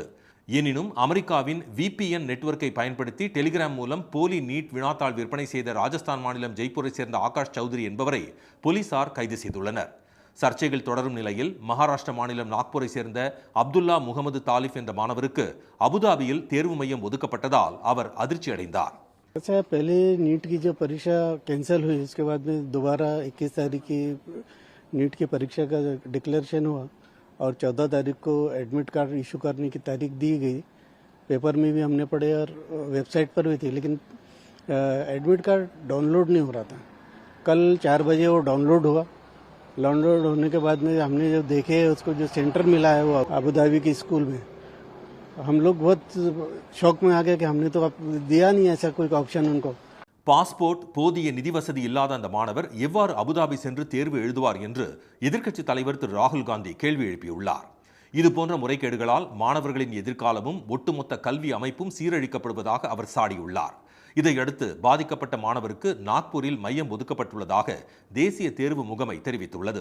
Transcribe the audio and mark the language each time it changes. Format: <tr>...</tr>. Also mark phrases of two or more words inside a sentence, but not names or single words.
<ta>எனினும் அமெரிக்காவின் VPN நெட்வொர்க்கை பயன்படுத்தி டெலிகிராம் மூலம் போலி நீட் வினாத்தாள் விற்பனை செய்த ராஜஸ்தான் மாநிலம் ஜெய்ப்பூரை சேர்ந்த ஆகாஷ் சௌத்ரி என்பவரை போலீசார் கைது செய்துள்ளனர். சர்ச்சைகள் தொடரும் நிலையில் மகாராஷ்டிர மாநிலம் நாக்பூரை சேர்ந்த அப்துல்லா முகமது தாலிப் என்ற மாணவருக்கு அபுதாபியில் தேர்வு மையம் ஒதுக்கப்பட்டதால் அவர் அதிர்ச்சி அடைந்தார்.</ta> <hi>पहले नीट की जो परीक्षा कैंसिल हुई उसके बाद में दोबारा 21 तारीख की नीट की परीक्षा का डिक्लेरेशन हुआ और 14 तारीख को एडमिट कार्ड इशू करने की तारीख दी गई. पेपर में भी हमने पढ़े और वेबसाइट पर भी थी, लेकिन एडमिट कार्ड डाउनलोड नहीं हो रहा था. कल 4 बजे वो डाउनलोड हुआ. डाउनलोड होने के बाद में हमने जो देखे उसको जो सेंटर मिला है वो अबुधाबी के स्कूल में, हम लोग बहुत शौक में आ गए कि हमने तो दिया नहीं ऐसा कोई ऑप्शन उनको.</hi> <ta>பாஸ்போர்ட், போதிய நிதி வசதி இல்லாத அந்த மாணவர் எவ்வாறு அபுதாபி சென்று தேர்வு எழுதுவார் என்று எதிர்க்கட்சி தலைவர் திரு ராகுல் காந்தி கேள்வி எழுப்பியுள்ளார். இதுபோன்ற முறைகேடுகளால் மாணவர்களின் எதிர்காலமும் ஒட்டுமொத்த கல்வி அமைப்பும் சீரழிக்கப்படுவதாக அவர் சாடியுள்ளார். இதையடுத்து பாதிக்கப்பட்ட மாணவருக்கு நாக்பூரில் மையம் ஒதுக்கப்பட்டுள்ளதாக தேசிய தேர்வு முகமை தெரிவித்துள்ளது.</ta>